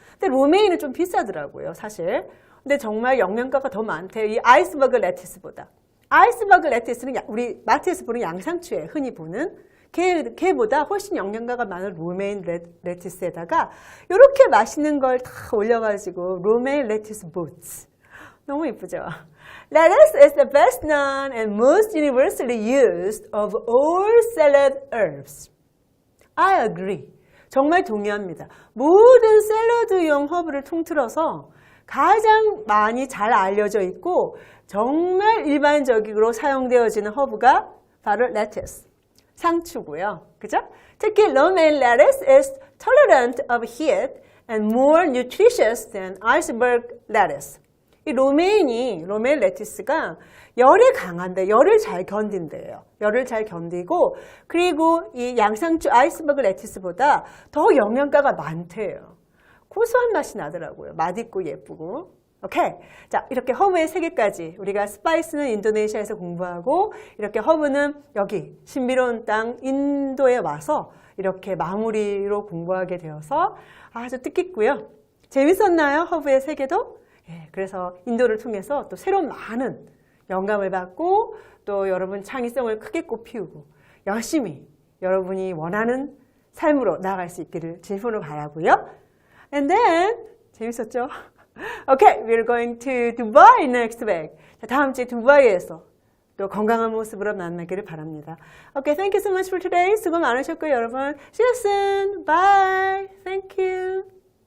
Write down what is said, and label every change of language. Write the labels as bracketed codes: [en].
[ko] 근데 로메인은 좀 비싸더라고요, 사실. 근데 정말 영양가가 더 많대요. 이 아이스버그 레티스보다. 아이스버그 레티스는 우리 마트에서 보는 양상추에 흔히 보는 걔보다 훨씬 영양가가 많은 로메인 레티스에다가 이렇게 맛있는 걸 다 올려가지고 로메인 레티스 보츠. 너무 이쁘죠? [en] Lettuce is the best known and most universally used of all salad herbs. I agree. [ko] 정말 동의합니다. 모든 샐러드용 허브를 통틀어서 가장 많이 잘 알려져 있고 정말 일반적으로 사용되어지는 허브가 바로 lettuce, 상추고요. 그죠? 특히 [en] romaine lettuce is tolerant of heat and more nutritious than iceberg lettuce. [ko] 이 로메인 레티스가 열에 강한데 열을 잘 견딘대요. 열을 잘 견디고 그리고 이 양상추 아이스버그 레티스보다 더 영양가가 많대요. 고소한 맛이 나더라고요. 맛있고 예쁘고. 오케이. 자, 이렇게 허브의 3개까지 우리가 스파이스는 인도네시아에서 공부하고 이렇게 허브는 여기 신비로운 땅 인도에 와서 이렇게 마무리로 공부하게 되어서 아주 뜻깊고요. 재밌었나요? 허브의 3개도? 예, 그래서 인도를 통해서 또 새로운 많은 영감을 받고 또 여러분 창의성을 크게 꽃피우고 열심히 여러분이 원하는 삶으로 나아갈 수 있기를 진심으로 바라고요. [en] And then [ko] 재밌었죠? [en] Okay, we're going to Dubai next week. [ko] 자, 다음 주에 두바이에서 또 건강한 모습으로 만나기를 바랍니다. [en] Okay, thank you so much for today. [ko] 수고 많으셨고요, 여러분. [en] See you soon. Bye. Thank you.